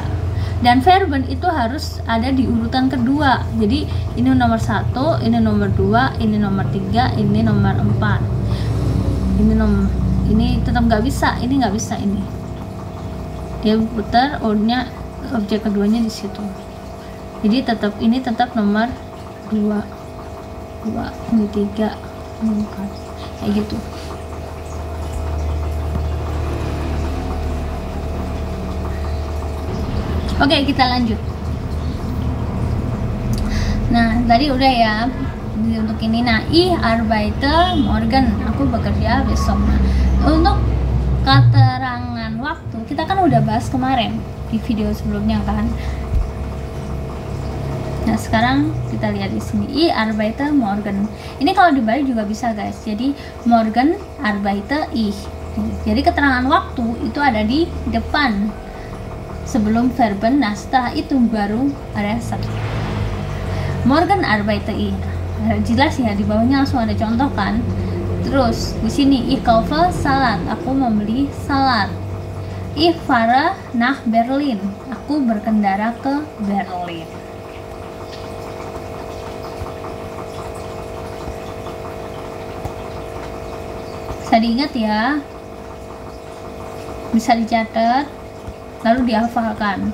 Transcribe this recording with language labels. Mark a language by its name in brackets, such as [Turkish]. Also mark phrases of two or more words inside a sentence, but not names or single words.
[Indonesian] Dan verben itu harus ada di urutan kedua, jadi ini nomor 1, ini nomor 2, ini nomor 3, ini nomor 4, ini tetap nggak bisa, ini nggak bisa, ini dia putar ordnya, objek keduanya di situ, jadi ini tetap nomor 2, ini 3, ini 4, kayak gitu. Oke, kita lanjut. Nah, tadi udah ya untuk ini. Nah, [German] ich arbeite morgen, [Indonesian] aku bekerja besok. Nah, Untuk keterangan waktu kita kan udah bahas kemarin di video sebelumnya kan. Nah sekarang kita lihat di sini, [German] ich arbeite morgen. [Indonesian] Ini kalau dibalik juga bisa guys. [German] Jadi morgen arbeite ich. [Indonesian] Jadi keterangan waktu itu ada di depan sebelum verben. Nah setelah itu baru ada subjek. [German] Morgen arbeite ich. [Indonesian] Nah, jelas ya, di bawahnya langsung ada contoh kan. Terus di sini [German] ich kaufe salad. [Indonesian] Aku membeli salad. [German] Ich fahre nach Berlin. [Indonesian] Aku berkendara ke Berlin. Bisa diingat ya, bisa dicatat, lalu dihafalkan.